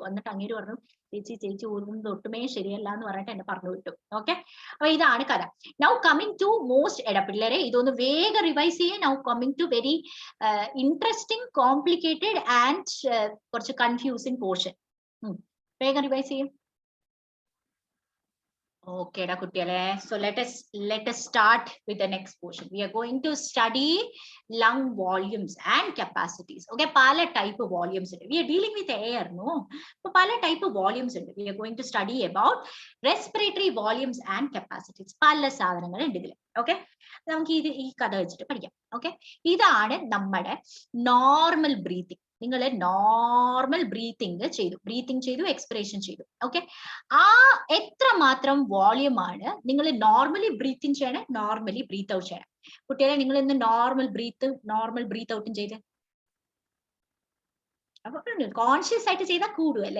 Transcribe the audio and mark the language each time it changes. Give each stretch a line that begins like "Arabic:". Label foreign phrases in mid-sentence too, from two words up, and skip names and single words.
Malayalam: എന്നിട്ട് അങ്ങേര് പറഞ്ഞു, ചേച്ചി ഊതുന്നത് ഒട്ടുമേ ശരിയല്ല എന്ന് പറഞ്ഞിട്ട് എന്നെ പറഞ്ഞു വിട്ടു. ഓക്കെ, അപ്പൊ ഇതാണ് കഥ.
English: now coming to most
Malayalam: പിള്ളേരെ ഇതൊന്ന് വേഗം റിവൈസ് ചെയ്യാൻ.
English: now coming to very interesting, complicated and കുറച്ച് confusing portion.
Malayalam: വേഗം റിവൈസ് ചെയ്യും. ഓക്കെ, ഡാ കുട്ടിയളേ.
English: So let us start with the next portion. We are going to study lung volumes and capacities. Okay, pala type of volumes. We are dealing with air, no? So pala type of volumes. We are going to study about respiratory volumes and capacities.
Malayalam: പല സാധനങ്ങൾ ഉണ്ട് ഇതിലെ. ഓക്കെ, നമുക്ക് ഈ കഥ വെച്ചിട്ട് പഠിക്കാം. ഓക്കെ, ഇതാണ് നമ്മടെ
English: normal breathing.
Malayalam: നിങ്ങൾ
English: normal breathing
Malayalam: ചെയ്തു എക്സ്പിറേഷൻ ചെയ്തു. ഓക്കെ, ആ എത്രമാത്രം വോളിയം ആണ് നിങ്ങൾ
English: normally breathe in
Malayalam: ചെയ്യണം,
English: normally breathe out
Malayalam: ചെയ്യണം. കുട്ടികളെ നിങ്ങൾ ഇന്ന്
English: normal breath out
Malayalam: ചെയ്ത് അപ്പൊ കോൺഷ്യസ് ആയിട്ട് ചെയ്താൽ കൂടും അല്ലെ.